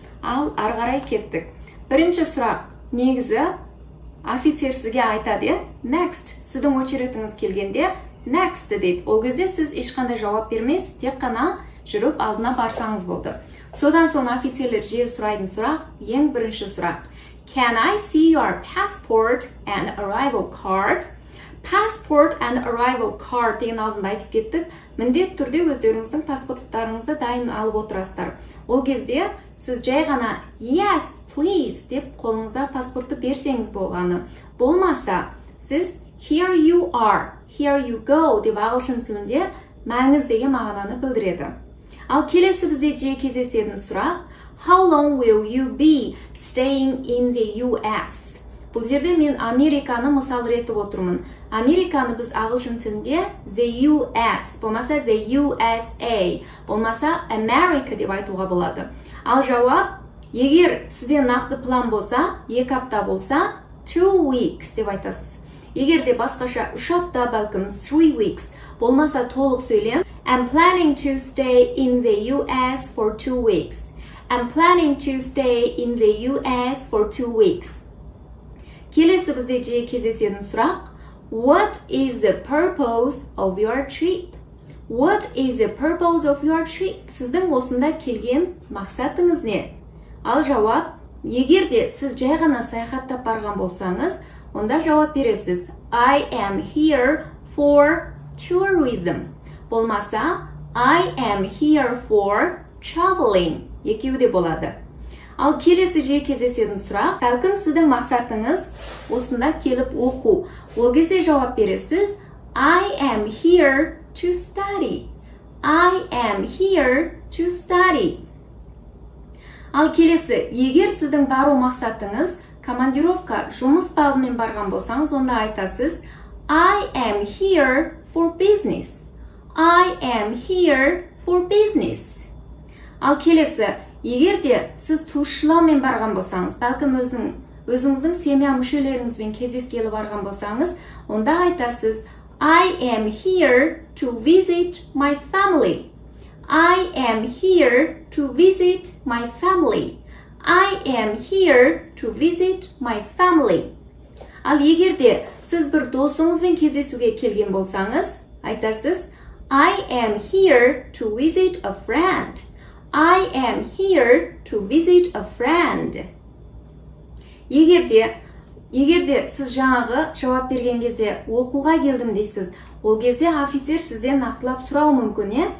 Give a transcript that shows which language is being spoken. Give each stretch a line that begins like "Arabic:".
Kazakh: Ал ары қарай кеттік. Бірінші сұрақ, негізі офицер сізге айтады, next. Сіздің очеретіңіз келгенде next дейді. Ол кезде сіз ешқандай жауап бермейсіз, тек қана жүріп алдына барсаңыз болды. Содан соң офицерлер жиі сұрайтын сұрақ, ең бірінші сұрақ.
English: Can I see your passport and arrival card? Passport and arrival card
Kazakh: деген алдында айтып кеттік. Міндет түрде өздеріңіздің паспорттарыңызды дайын алып отырасыздар. Ол кезде сіз жай ғана
English: yes, please
Kazakh: деп қолыңызда паспортты берсеңіз болғаны. Болмаса, сіз
English: here you are, here you go
Kazakh: деп ағылшын тілінде мәңіз деген мағынаны білдіреді. Ал келесі бізде жиі кездесетін сұрақ,
English: how long will you be staying in the US?
Kazakh: Бұл жерде мен Американы мысал ретіп отырмын. Американы біз ағылшын тілінде the US, болмаса the USA, болмаса America деп айтуға болады. Ал жауап, егер сізде нақты план болса, 2 апта болса,
English: 2 weeks
Kazakh: деп айтасыз. Егер де басқаша 3 апта бәлкім
English: 3 weeks,
Kazakh: болмаса толық сөйлем,
English: I'm planning to stay in the US for 2 weeks. I'm planning to stay in the US for 2 weeks.
Kazakh: Келесі бізде жиі кездесетін сұрақ,
English: what is the purpose of your trip? What is the purpose of your trip?
Kazakh: Сіздің осында келген мақсатыңыз не? Ал жауап, егер де сіз жай ғана саяхаттап барған болсаңыз, онда жауап бересіз.
English: I am here for tourism.
Kazakh: Болмаса,
English: I am here for traveling.
Kazakh: Екеуі де болады. Ал келесі жиі кездесетін сұрақ, бәлкім сіздің мақсатыңыз осында келіп оқу. Ол кезде жауап бересіз.
English: I am here to study. I am here to study.
Kazakh: Ал келесі, егер сіздің бару мақсатыңыз командировка, жұмыс бабымен барған болсаңыз, онда айтасыз.
English: I am here for business. I am here for business.
Kazakh: Ал келесі, егер де сіз туысшылаумен барған болсаңыз, бәлкім өзіңіздің семья мүшелеріңізбен кездескелі барған болсаңыз, онда айтасыз.
English: I am here to visit my family. I am here to visit my family. I am here to visit my family.
Kazakh: Ал егер де сіз бір досыңызбен кездесуге келген болсаңыз, айтасыз.
English: I am here to visit a friend. I am here to visit a friend.
Kazakh: Егер де сіз жаңағы жауап берген кезде оқуға келдім дейсіз, ол кезде офицер сізден нақтылап сұрау мүмкін.